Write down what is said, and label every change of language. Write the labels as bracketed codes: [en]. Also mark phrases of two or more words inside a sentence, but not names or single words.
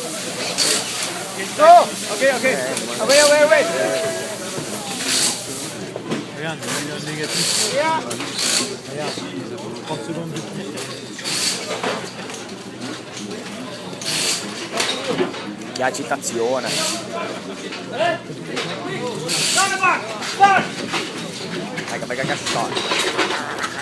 [en] No, okay. Wait. [fr] Regarde, il y a un négatif. [en] Yeah. [fr] Regarde, 30 secondes de plus. [it] Che agitazione. Vai che cazzo.